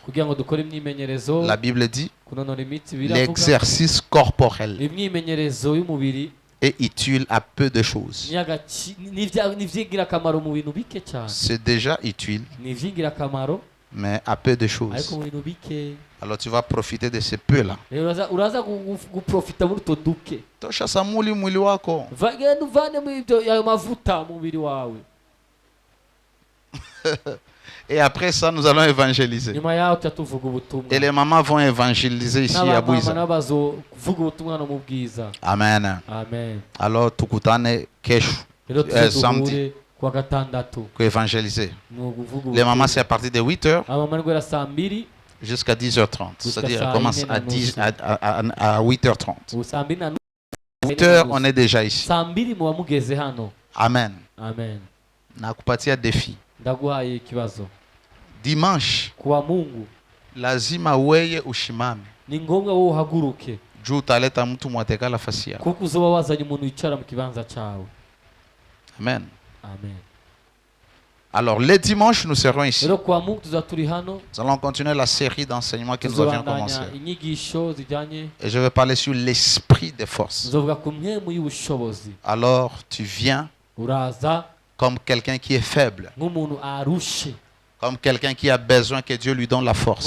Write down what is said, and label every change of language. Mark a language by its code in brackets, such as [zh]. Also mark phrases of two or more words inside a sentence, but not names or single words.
[fr] La Bible dit l'exercice corporel est utile à peu de choses. C'est déjà utile, mais à peu de choses. Alors tu vas profiter de ce peu-là. [sw] Tosha samuli mwili wako. [fr] Et après ça, nous allons évangéliser. Et les mamans vont évangéliser ici à Bouiza. Amen. Amen. Alors, [sw] tukutane kesho, [fr] samedi, pour évangéliser. Les mamans, c'est à partir de 8h jusqu'à 10h30. C'est-à-dire, elle commence à 8h30. 8h, on est déjà ici. Amen. Amen. [sw] Nakupatia défi. Dimanche, lazima weye ushimame. [rn] Ni ngombwa wo uhaguruke. [sw] Juu utaleta mtu mwateka nafasi yako. [rn] Kuko uzoba wazanye umuntu wicara mu kibanza cyawe. [fr] Amen. Amen. Alors les dimanches nous serons ici. [rn] Rero kwa Mungu tuzaturi hano. [fr] Nous allons continuer la série d'enseignements que nous avions commencé. Et je vais parler sur l'esprit des forces. Alors tu viens comme quelqu'un qui est faible. Comme quelqu'un qui a besoin que Dieu lui donne la force.